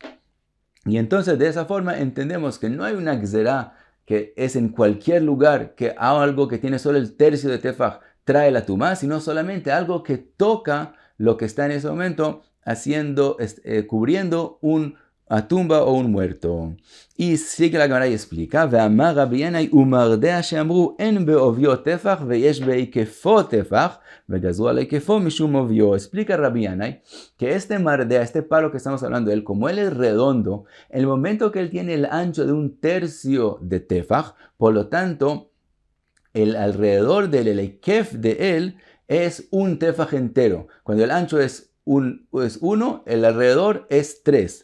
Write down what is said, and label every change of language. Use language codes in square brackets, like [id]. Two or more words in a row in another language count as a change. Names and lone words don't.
[es] Y entonces de esa forma entendemos que no hay una gzerá que es en cualquier lugar que algo que tiene solo el tercio de tefaj trae la tumba, sino solamente algo que toca lo que está en ese momento cubriendo una tumba o un muerto. Y sigue la Gemara y explica, [he] ואמר רבי ינאי ומרדע שאמרו אין בעוביו טפח ויש בהיקפו טפח וגזרו על היקפו משום עוביו. [es] Explica Rabbi Yanai que este mardea, este palo que estamos hablando de él, como él es redondo, el momento que él tiene el ancho de un tercio de tefaj, por lo tanto, el alrededor del eikef de él es un tefaj entero. Cuando el ancho es 1, el alrededor es 3.